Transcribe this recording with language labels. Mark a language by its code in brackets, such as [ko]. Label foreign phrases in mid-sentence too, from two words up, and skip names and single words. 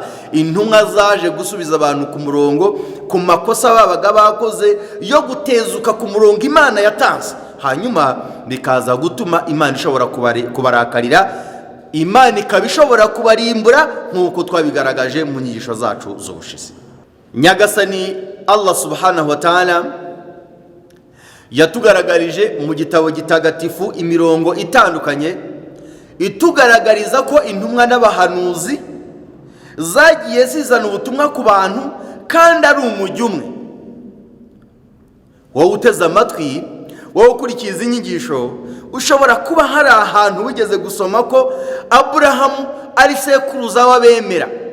[rw] Intumwa zaje gusubiza abantu ku murongo, ku makosa babaga bakoze yo gutezuka ku murongo Imana yatanze, hanyuma bikaza gutuma Imana ishobora kubarakarira, Imana ikaba ishobora kubarimbura, nk'uko twabigaragaje mu nyigisho zacu z'ubushize. Nyagasani Allah [ar] سبحانه وتعالى [rw] yatugaragarije mu gitabo gitagatifu imirongo itandukanye itugaragariza ko intumwa n'abahanuzi zagiye zizana ubutumwa ku bantu kandi ari umujyi umwe. Wowe uteze amatwi, wowe ukurikiza izi nyigisho, ushobora kuba hari ahantu wigeze gusoma ko Aburahamu ari sekuruza w'abemera.